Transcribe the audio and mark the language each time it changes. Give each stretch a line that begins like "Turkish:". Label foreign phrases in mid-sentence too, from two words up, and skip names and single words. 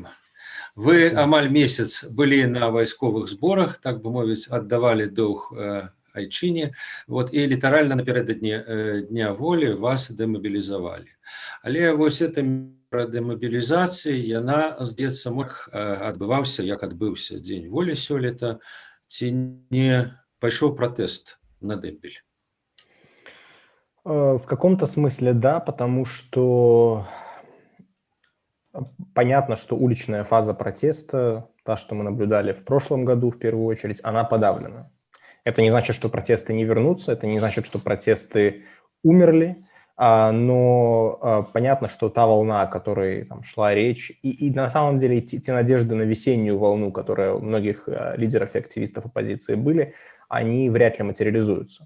Belarusian: Вы амаль месяц былі на вайсковых зборах, так бы мовіць, аддавалі доўг айчыне, і літаральна напярэдадні дня волі вас дэмабілізавалі. Але вось эта дэмабілізацыя, яна, здаецца, адбываўся, як адбыўся дзень волі сёлета, ці не пайшоў пратэст на Дэмбель?
Russian: В каком-то смысле да, потому что понятно, что уличная фаза протеста, та, что мы наблюдали в прошлом году в первую очередь, она подавлена. Это не значит, что протесты не вернутся, это не значит, что протесты умерли, но понятно, что та волна, о которой там шла речь, и на самом деле те надежды на весеннюю волну, которые у многих лидеров и активистов оппозиции были, они вряд ли материализуются.